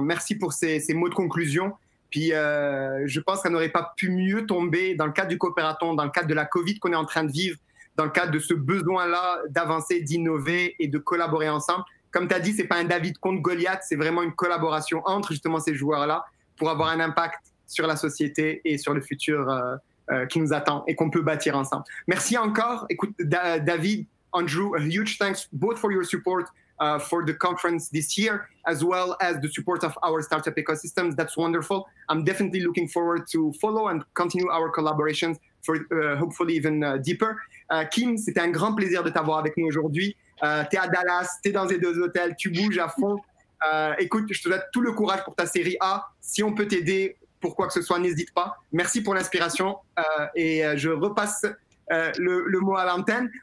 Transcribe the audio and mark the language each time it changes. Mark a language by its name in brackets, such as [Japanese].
[French] Merci pour ces mots de conclusion. Puis, je pense que ça n'aurait pas pu mieux tomber dans le cadre du Coopérathon, dans le cadre de la COVID qu'on est en train de vivre, dans le cadre de ce besoin-là d'avancer, d'innover et de collaborer ensemble. Comme tu as dit, ce n'est pas un David contre Goliath, c'est vraiment une collaboration entre justement ces joueurs-là pour avoir un impact sur la société et sur le futur qui nous attend et qu'on peut bâtir ensemble. Merci encore. [English] Écoute, David, Andrew, a huge thanks both for your support for the conference this year, as well as the support of our startup ecosystems. That's wonderful. I'm definitely looking forward to follow and continue our collaborations for hopefully even deeper. [French] Kim, c'était un grand plaisir de t'avoir avec nous aujourd'hui. Tu es à Dallas, tu es dans les 2 hôtels, tu bouges à fond. Écoute, je te souhaite tout le courage pour ta série A. Si on peut t'aider pour quoi que ce soit, n'hésite pas. Merci pour l'inspiration et je repasse le mot à l'antenne.